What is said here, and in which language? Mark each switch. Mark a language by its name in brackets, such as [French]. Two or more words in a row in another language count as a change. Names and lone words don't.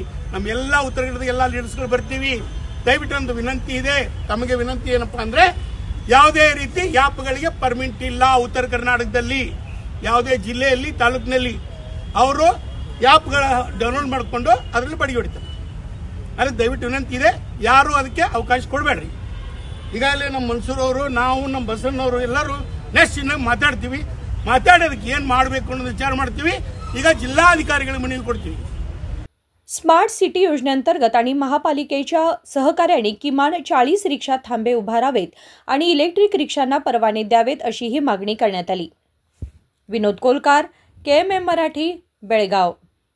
[Kannada] ನಮ್ಮ ಎಲ್ಲಾ ಉತ್ತರ ಕನ್ನಡದ ಎಲ್ಲಾ ಲೀಡರ್ಸ್ಗಳು ಬರ್ತೀವಿ। ದಯವಿಟ್ಟು ಒಂದು ವಿನಂತಿ ಇದೆ, ತಮಗೆ ವಿನಂತಿ ಏನಪ್ಪಾ ಅಂದ್ರೆ ಯಾವುದೇ ರೀತಿ ಯಾಪ್ಗಳಿಗೆ ಪರ್ಮಿಟ್ ಇಲ್ಲ ಉತ್ತರ ಕರ್ನಾಟಕದಲ್ಲಿ, ಯಾವುದೇ ಜಿಲ್ಲೆಯಲ್ಲಿ ತಾಲೂಕಿನಲ್ಲಿ ಅವರು ಯಾಪ್ಗಳ ಡೌನ್ಲೋಡ್ ಮಾಡಿಕೊಂಡು ಅದರಲ್ಲಿ ಬಡಿಗೆ ಹೊಡಿತಾರೆ। ಅದಕ್ಕೆ ದಯವಿಟ್ಟು ವಿನಂತಿ ಇದೆ, ಯಾರು ಅದಕ್ಕೆ ಅವಕಾಶ ಕೊಡಬೇಡ್ರಿ। ಈಗಾಗಲೇ ನಮ್ಮ ಮನ್ಸೂರ್ ಅವರು, ನಾವು, ನಮ್ಮ ಬಸವಣ್ಣವರು ಎಲ್ಲರೂ ನೆಕ್ಸ್ಟ್ ಇನ್ನ ಮಾತಾಡ್ತೀವಿ, ಮಾತಾಡೋದಕ್ಕೆ ಏನ್ ಮಾಡಬೇಕು ಅನ್ನೋದು ವಿಚಾರ ಮಾಡ್ತೀವಿ। ಈಗ ಜಿಲ್ಲಾಧಿಕಾರಿಗಳ ಮನವಿ ಕೊಡ್ತೀವಿ। [Marathi] स्मार्ट सिटी योजनेअंतर्गत आणि महापालिकेच्या सहकार्याने किमान 40 रिक्षा थांबे उभारावेत आणि इलेक्ट्रिक रिक्षांना परवाने द्यावेत अशी ही मागणी करण्यात आली। विनोद कोलकार, KMM मराठी, बेळगाव।